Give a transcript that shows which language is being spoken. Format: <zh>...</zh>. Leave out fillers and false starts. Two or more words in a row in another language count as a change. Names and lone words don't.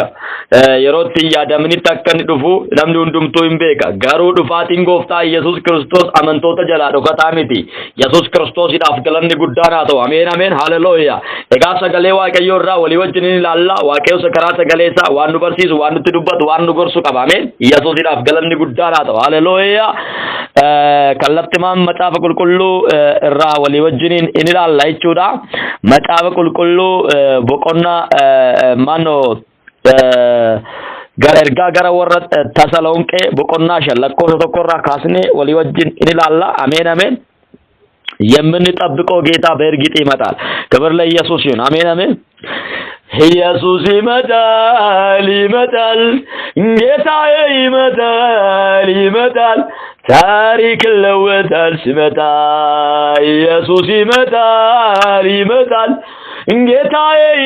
<om>yerootti yaadamnitti akka inni dhufu namni hundumtuu hin beeka garuu dhufaatiin gooftaa Yesuus Kiristoos amantoota jalaa dhokataa miti Yesuus Kiristoosiidhaaf galanni guddaan haa ta'u ameen ameen hallelujah egaa sagalee Waaqayyoo irraa walii wajjin ilaalla Waaqayyo karaa sagalee isaa waan nu barsiisu waan nutti dubbatu waan nu gorsu qaba ameen Yesuusiidhaaf galanni guddaan haa ta'u hallelujah kallattimaan macaafa qulqulluu irraa walii wajjin in ilaalla jechuudha macaafa qulqulluu boqonnaa mano gara warra Tasalonqee boqonnaa 5 lakkoofsa 1 irraa kaasnee walii wajjin in ilaalla ameen ameen</om> <am>የምንጠብቀው ጌታ በእርግጥ ይመጣል ክብር ለኢየሱስ ይሁን አሜን አሜን ኢየሱስ ይመጣል ጌታዬ ይመጣል ታሪክ ለወጣል ሲመጣ ኢየሱስ ይመጣል ጌታዬ</am>